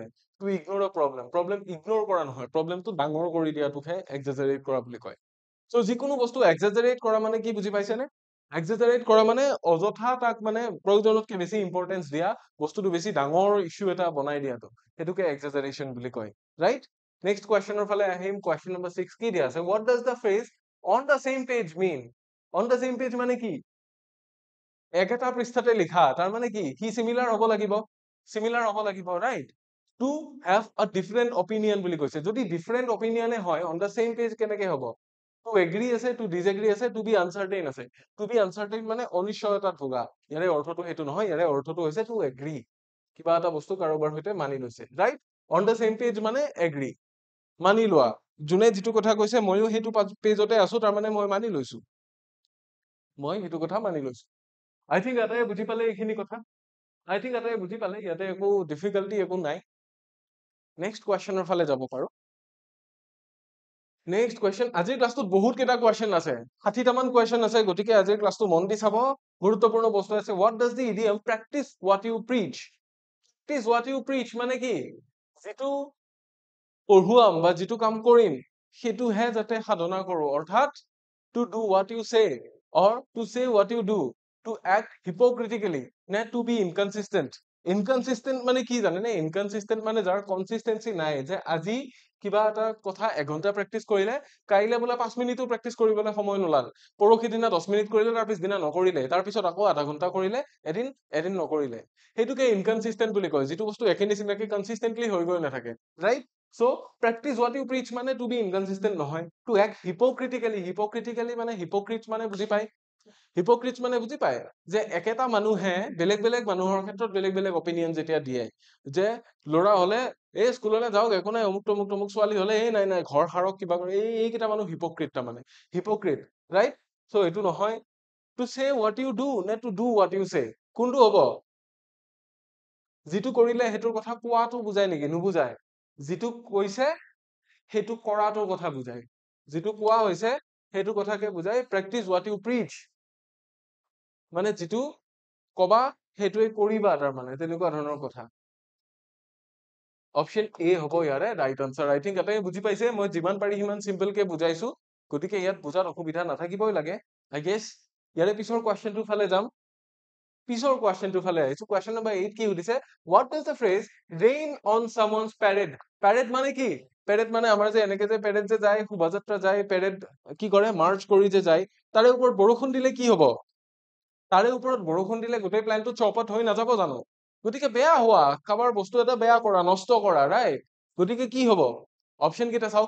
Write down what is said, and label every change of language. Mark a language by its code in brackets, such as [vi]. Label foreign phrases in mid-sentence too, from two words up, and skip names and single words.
[en] to ignore a problem, [as] প্ৰব্লেম ইগনোৰ কৰা নহয়, প্ৰব্লেমটো ডাঙৰ কৰি দিয়াটোকহে এক্সেজাৰেট কৰা বুলি কয়। চ' যিকোনো বস্তু এক্সেজাৰেট কৰা মানে কি বুজি পাইছেনে? এক্সেজাৰেট কৰা মানে অযথা তাক মানে প্ৰয়োজনতকে বেছি ইম্পৰ্টেঞ্চ দিয়া, বস্তুটো বেছি ডাঙৰ ইছ্যু এটা বনাই দিয়াটো, সেইটোকে এক্সেজাৰেশ্যন বুলি কয়, ৰাইট? নেক্সট কুৱেশ্যনৰ ফালে আহিম। কুৱেশ্যন নম্বৰ 6 কি দিয়া আছে? [en] What does the phrase on the same page mean? On the same page [as] মানে কি? একেটা পৃষ্ঠাতে লিখা, তাৰ মানে কি? সি চিমিলাৰ হ'ব লাগিব, চিমিলাৰ হ'ব লাগিব, ৰাইট? [en] To have a different opinion [as] বুলি কৈছে। যদি [en] different opinion [as] হয়, [en] on the same page [as] কেনেকে হ'ব? [en] To agree [as] আছে, [en] to disagree [as] আছে, [en] to be uncertain [as] আছে। [en] To be uncertain [as] মানে অনিশ্চয়তাত ভোগা। ইয়াৰে অৰ্থটো সেইটো নহয়, ইয়াৰে অৰ্থটো হৈছে [en] to agree। [as] কিবা এটা বস্তু কাৰোবাৰ সৈতে মানি লৈছে, ৰাইট? [en] On the same page [as] মানে agree, মানি লোৱা। যোনে যিটো কথা কৈছে ময়ো সেইটো পেজতে আছো, তাৰমানে মই মানি লৈছো, মই সেইটো কথা মানি লৈছো। [en] I think [as] এটাই বুজি পালে এইখিনি কথা, [en] I think [as] এটাই বুজি পালে, ইয়াতে একো ডিফিকাল্টি একো নাই। নেক্সট কুৱেশ্যনৰ ফালে যাব পাৰো। নেক্সট কুৱেশ্যন, আজিৰ ক্লাছটোত বহুত কেইটা কুৱেশ্যন আছে, 60টামান কুৱেশ্যন আছে, গতিকে আজিৰ ক্লাছটো মন দি চাব, গুৰুত্বপূৰ্ণ বস্তু আছে। [en] What does the idiom practice what you preach? Practice what you preach [as] মানে কি? যিটো পঢ়ুৱাম বা যিটো কাম কৰিম সেইটোহে যাতে সাধনা কৰো, অৰ্থাৎ [en] to do what you say or to say what you do, to act hypocritically [as] নে [en] to be inconsistent. [as] Inconsistent মানে কি জানেনে? Inconsistent মানে যাৰ consistency নাই, যে আজি কিবা এটা কথা এঘন্টা প্ৰেক্টিচ কৰিলে, কাইলে বোলে 5 মিনিটো প্ৰেক্টিচ কৰিবলৈ সময় নোলাল, পৰহি দিনা 10 মিনিট কৰিলে, তাৰ পিছদিনা নকৰিলে, তাৰ পিছত আকৌ আধা ঘন্টা কৰিলে, এদিন নকৰিলে, সেইটোকে ইনকনসিস্টেন্ট বুলি কয়, যিটো বস্তু একে নিচিনাকে কনসিস্টেন্টলি হৈ গৈ নাথাকে, ৰাইট? [en] So practice what you preach [as] মানে [en] to be inconsistent [as] নহয়, [en] to act hypocritically, hypocritically [as] মানে hypocrite মানে বুজি পায়, হিপোক্ৰিট মানে বুজি পায়, যে একেটা মানুহে বেলেগ বেলেগ মানুহৰ ক্ষেত্ৰত বেলেগ বেলেগ অপিনিয়ন যেতিয়া দিয়ে, যে ল'ৰা হলে এই স্কুললৈ যাওক একো নাই, অমুক তমুক তমুক, ছোৱালী হলে এই নাই নাই ঘৰ সাৰক কিবা কৰে, এইকেইটা মানুহ হিপোক্ৰিট, তাৰমানে হিপোক্ৰিট, ৰাইট? চ' এইটো নহয়। [en] to say what you do [as] নে [en] to do what you say, [as] কোনটো হব? যিটো কৰিলে সেইটোৰ কথা কোৱাটো বুজায় নেকি? নুবুজায়। যিটো কৈছে সেইটো কৰাটোৰ কথা বুজায়, যিটো কোৱা হৈছে সেইটো কথাকে বুজায়। [en] practice what you preach [as] মানে যিটো কবা সেইটোৱে কৰিবা, তাৰমানে তেনেকুৱা ধৰণৰ কথা। অপশ্যন এ হ'ব ইয়াৰে ৰাইট আনসাৰ। [en] I think [as] এটাই বুজি পাইছে, মই যিমান পাৰি সিমান চিম্পল কে বুজাইছো, গতিকে ইয়াত বুজাত অসুবিধা নাথাকিবই লাগে [en] I guess. [as] ইয়াৰে পিছৰ কুৱেশ্যনটোৰ ফালে যাম, পিছৰ কুৱেশ্যনটোৰ ফালে আহিছো। কুৱেশ্যন নম্বৰ 8 কি সুধিছে? [en] What does the phrase rain on someone's parade? Parade মানে কি? [as] পেৰেড মানে আমাৰ যে এনেকে যে পেৰেড যে যায়, শোভাযাত্ৰা যায়, পেৰেড কি কৰে, মাৰ্চ কৰি যে যায়, তাৰে ওপৰত বৰষুণ দিলে কি হব? তাৰে ওপৰত বৰষুণ দিলে গোটেই প্লেনটো চৌপাট হৈ নাযাব জানো? গতিকে বেয়া হোৱা, কাৰোবাৰ বস্তু এটা বেয়া কৰা, নষ্ট কৰা, ৰাইট? গতিকে কি হব? অপশ্যন কেইটা চাওক।